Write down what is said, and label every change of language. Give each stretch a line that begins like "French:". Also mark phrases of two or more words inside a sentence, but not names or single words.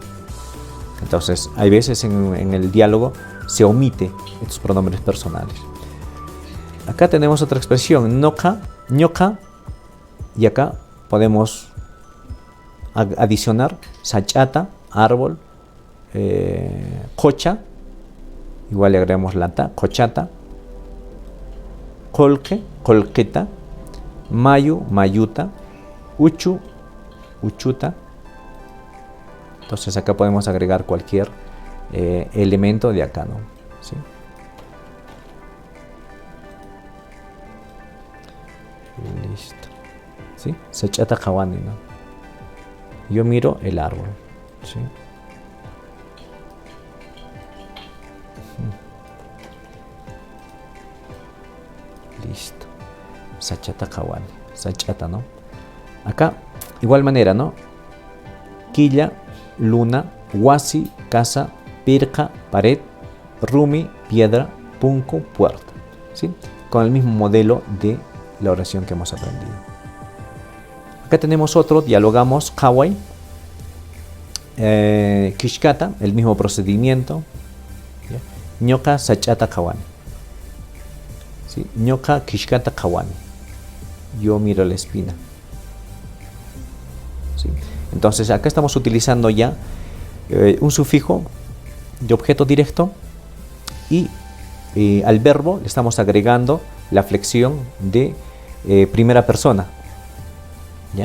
Spanish: Entonces, hay veces en el diálogo se omite estos pronombres personales. Acá tenemos otra expresión,
Quechua: noka, ñoka,
Spanish: y acá podemos adicionar sachata, árbol, cocha, igual le agregamos la ta,
Quechua: cochata, colque, colqueta, mayu, mayuta, uchu, uchuta.
Spanish: Entonces acá podemos agregar cualquier elemento de acá, ¿no? ¿Sí? Listo. ¿Sí?
Quechua: Sachata kawani,
Spanish: ¿no? Yo miro el árbol. ¿Sí? Listo.
Quechua: Sachata kawani. Sachata,
Spanish: ¿no? Acá, igual manera, ¿no? Quilla, luna, wasi, casa, pirca, pared, rumi, piedra, punco, puerta. ¿Sí? Con el mismo modelo de la oración que hemos aprendido. Acá tenemos otro, dialogamos,
Quechua: kawai, kishkata,
Spanish: el mismo procedimiento.
Quechua: Ñoka sachata kawani. ¿Sí? Ñoka kishkata kawani.
Spanish: Yo miro la espina. ¿Sí? Entonces acá estamos utilizando ya un sufijo de objeto directo y al verbo le estamos agregando la flexión de primera persona, ¿ya?